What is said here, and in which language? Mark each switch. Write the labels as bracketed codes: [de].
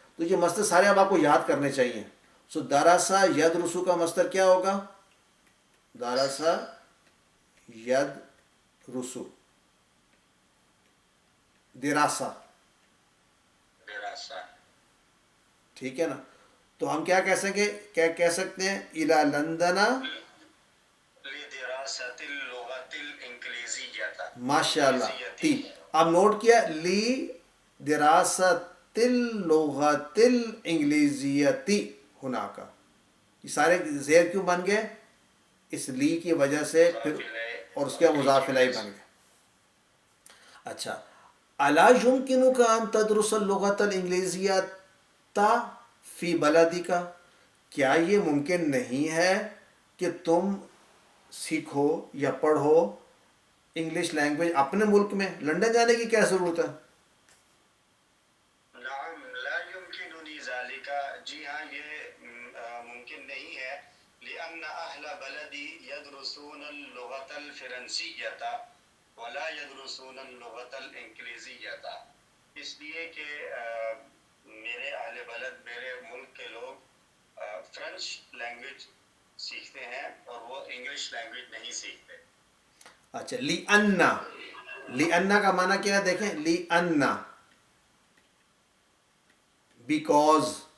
[ur] تو یہ مصدر سارے اب آپ کو یاد کرنے چاہیے. سو [ar] دراسا یدرسو [ur] کا مصدر کیا ہوگا؟ [ar] دراسا ید رسو. دراسا. دراسہ. [ur] ٹھیک ہے نا. تو ہم کیا کہہ سکتے ہیں؟ [ar] الا لندنا. لدراسة اللغة الإنجليزية. [ur] ماشاء اللہ. تی اب نوٹ کیا [ar] لی دراست اللغت الانگلیزیتی [ur] ہونا کا. یہ سارے زیر کیوں بن گئے؟ اس لی کی وجہ سے پھر، اور اس کے مضاف الیہ بن گئے. اچھا. [ar] الا یمکنک ان تدرس اللغت الانگلیزیۃ فی بلدک. [ur] کیا یہ ممکن نہیں ہے کہ تم سیکھو یا پڑھو انگلش لینگویج اپنے ملک میں؟ لندن جانے کی کیا ضرورت ہے؟ [ar] نعم لا يمكنني ذلك. [ur] جی ہاں یہ ممکن نہیں ہے. [ar] لأن أهل بلدي يدرسون اللغة الفرنسية ولا يدرسون اللغة الإنجليزية. [ur] اس لیے کہ میرے اہل بلد، میرے ملک کے لوگ فرینچ لینگویج سیکھتے ہیں اور وہ انگلش لینگویج نہیں سیکھتے. [ar] اچھا. لی انا. [ur] لی انا کا معنی کیا ہے؟ دیکھیں لی انا بیکوز.